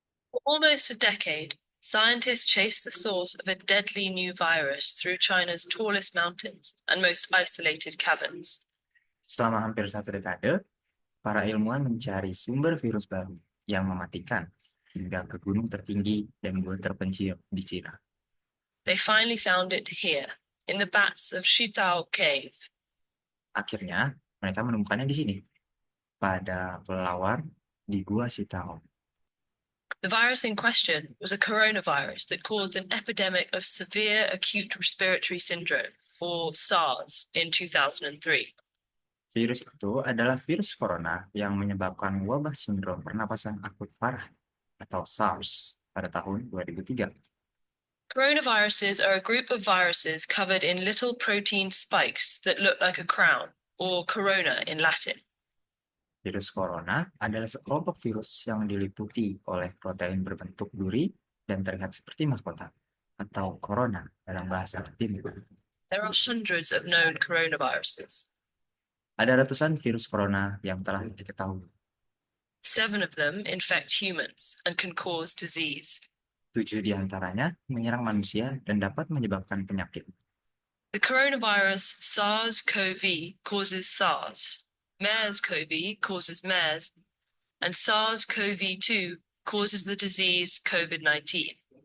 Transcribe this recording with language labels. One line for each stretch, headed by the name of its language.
English: For almost a decade, scientists chased the source of a deadly new virus through China's tallest mountains and most isolated caverns.
Indonesian: Selama hampir satu dekade, para ilmuwan mencari sumber virus baru yang mematikan hingga ke gunung tertinggi dan gua terpencil di Cina.
English: They finally found it here, in the bats of Shitao Cave.
Indonesian: Akhirnya, mereka menemukannya di sini, pada kelelawar di Gua Sitao.
English: The virus in question was a coronavirus that caused an epidemic of severe acute respiratory syndrome, or SARS, in 2003.
Indonesian: Virus itu adalah virus corona yang menyebabkan wabah sindrom pernapasan akut parah atau SARS pada tahun 2003.
English: Coronaviruses are a group of viruses covered in little protein spikes that look like a crown, or corona in Latin.
Indonesian: Virus corona adalah sekelompok virus yang diliputi oleh protein berbentuk duri dan terlihat seperti mahkota, atau corona dalam bahasa Latin.
English: There are hundreds of known coronaviruses.
Indonesian: Ada ratusan virus corona yang telah diketahui.
English: 7 of them infect humans and can cause disease.
Indonesian: 7 diantaranya menyerang manusia dan dapat menyebabkan penyakit.
English: The coronavirus SARS-CoV causes SARS, MERS-CoV causes MERS, and SARS-CoV-2 causes the disease COVID-19.